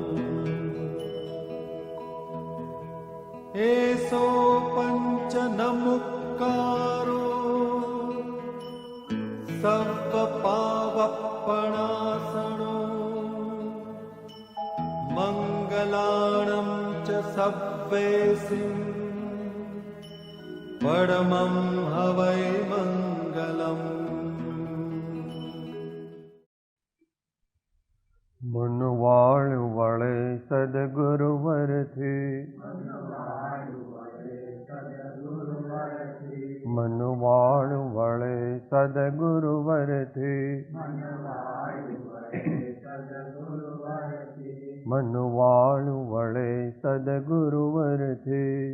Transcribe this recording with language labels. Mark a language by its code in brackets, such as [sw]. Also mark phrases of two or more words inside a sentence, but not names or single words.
[pra] एसो पञ्चनमुक्कारो सर्वपावपणासनो मङ्गलाणं च सव्वेसिं परमं हवै मङ्गलम्। [gu] મનવાળ વળે સદગુરુવરથી મનવાળ વળે સદગુરુવરથી મનવાળ વળે સદગુરુવરથી